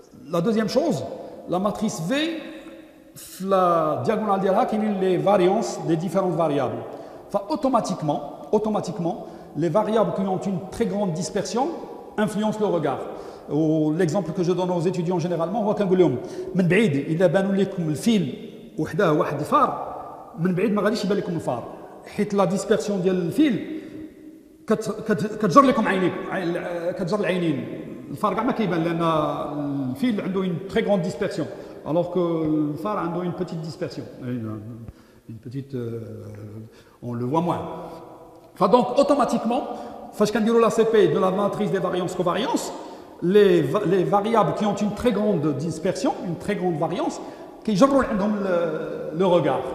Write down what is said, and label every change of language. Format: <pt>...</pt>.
<fr>La deuxième chose, la matrice V, la diagonale d'Ira qui est les variances des différentes variables. Enfin, automatiquement, les variables qui ont une très grande dispersion influencent le regard. L'exemple que je donne aux étudiants généralement</fr> <ar>هو كنقول لهم من بعيد الا بانوا لكم الفيل وحده واحد الفار من بعيد ما غاديش يبان لكم الفار حيت لا ديسبيرسيون ديال الفيل كتجر لكم عينيك كتجر العينين الفار كاع ما كيبان لان الفيل عنده</ar> <fr>une très grande dispersion alors que le phare</fr> <ar>عنده</ar> <fr>une petite dispersion une petite on le voit moins. Enfin donc automatiquement</fr> <ar>فاش كنديروا</ar> <fr>لا سي بي de la matrice des variances covariance les variables qui ont une très grande dispersion, une très grande variance, qui gèrent le regard.</fr>